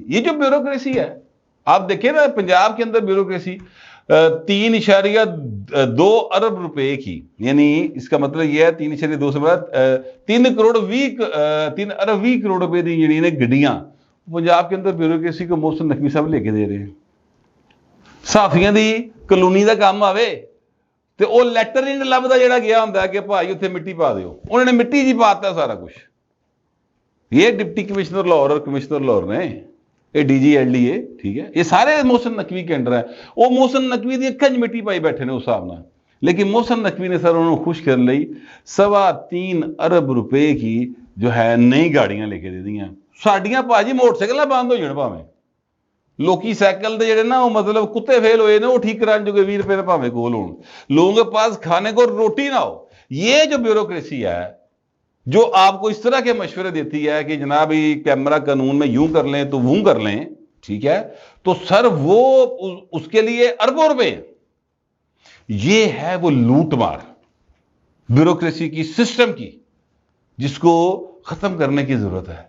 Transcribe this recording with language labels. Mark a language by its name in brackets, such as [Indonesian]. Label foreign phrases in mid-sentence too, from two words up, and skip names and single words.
[Urdu] یہ جو بیوروکریسی ہے آپ دیکھیں نا, پنجاب کے اندر بیوروکریسی 3.2 ارب روپے کی, یعنی اس کا مطلب یہ ہے 3.2 سے بعد 3 ارب 20 کروڑ [Punjabi] روپے دی جڑی نے گڈیاں [Urdu] پنجاب کے اندر بیوروکریسی کو محسن نقوی صاحب لے کے دے رہے ہیں. [Punjabi] صحافیاں دی کلونی دا کام آوے تے او لیٹر ہی نہیں لبدا جڑا گیا ہوندا ہے کہ بھائی اتنے مٹی پا دیو, انہوں نے مٹی جی پاتا سارا کچھ. [Urdu] یہ ڈپٹی کمشنر لاہور اور کمشنر لاہور نے, یہ ڈی جی ایل ڈی اے, ٹھیک ہے, یہ سارے محسن نقوی کے انڈر ہیں. [Punjabi] وہ محسن نقوی دی اکھاں وچ مٹی پائی بیٹھے نے اس حساب نال, لیکن محسن نقوی نے سر انہوں نے خوش کر لئی. [Urdu] 3.25 ارب روپے کی جو ہے نئی گاڑیاں لے کے دے دیاں. [Punjabi] ساڈیاں پاجی موٹر سائیکل بند ہو جان پاویں, لوکی سائیکل دے جڑے نا وہ مطلب کتے فیل ہوئے نے وہ ٹھیک کران جو 20 روپے پاویں کول ہون, [Urdu] لوگوں کے پاس کھانے کو روٹی نہ ہو. یہ جو بیوروکریسی ہے جو آپ کو اس طرح کے مشورے دیتی ہے کہ جناب یہ کیمرہ قانون میں یوں کر لیں تو وہ کر لیں, ٹھیک ہے, تو سر وہ اس کے لیے اربوں روپے. یہ ہے وہ لوٹ مار بیوروکریسی کی, سسٹم کی, جس کو ختم کرنے کی ضرورت ہے.